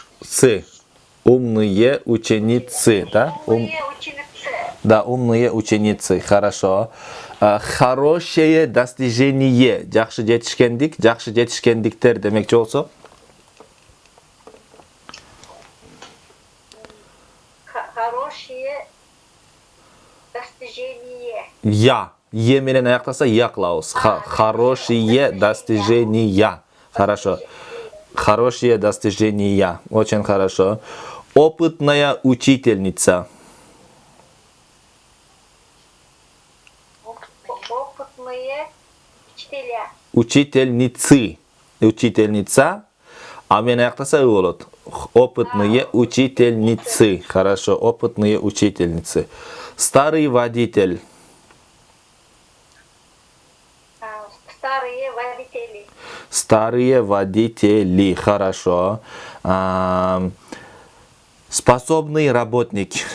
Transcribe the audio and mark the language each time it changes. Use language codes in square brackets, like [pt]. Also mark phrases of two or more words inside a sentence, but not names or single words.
[ru] ученицы. Умные ученицы, да? Умные ученицы. Да, умные ученицы. Хорошо. Хорошее достижение. [ky] Жақсы жетишкендик, жақсы жетишкендиктер демекчи болсо. [ru] Хорошее достижение. [ky] Я. Е менен аяктаса я кылабыз. [ru] Хорошие достижения. Хорошо. Хорошие достижения. Очень хорошо. Опытная учительница. Опытные учителя. Учительницы. Учительница. [ky] А мен аяктаса болот. [ru] Опытные учительницы. Хорошо. Опытные учительницы. Старый водитель. Старые водители. Старые водители. Хорошо. Способный работник.